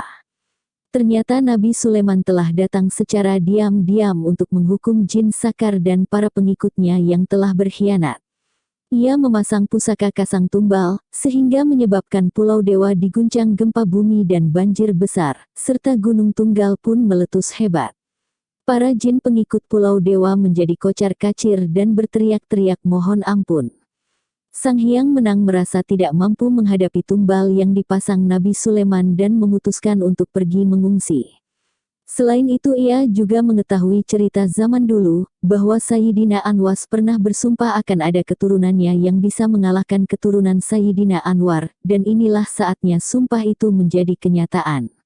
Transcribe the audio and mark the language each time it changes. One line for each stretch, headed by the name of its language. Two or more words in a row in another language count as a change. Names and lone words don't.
Indonesian: Ternyata Nabi Sulaiman telah datang secara diam-diam untuk menghukum Jin Sakar dan para pengikutnya yang telah berkhianat. Ia memasang pusaka kasang tumbal, sehingga menyebabkan Pulau Dewa diguncang gempa bumi dan banjir besar, serta Gunung Tunggal pun meletus hebat. Para jin pengikut Pulau Dewa menjadi kocar-kacir dan berteriak-teriak mohon ampun. Sang Hyang Menang merasa tidak mampu menghadapi tumbal yang dipasang Nabi Sulaiman dan memutuskan untuk pergi mengungsi. Selain itu ia juga mengetahui cerita zaman dulu, bahwa Sayyidina Anwas pernah bersumpah akan ada keturunannya yang bisa mengalahkan keturunan Sayyidina Anwar, dan inilah saatnya sumpah itu menjadi kenyataan.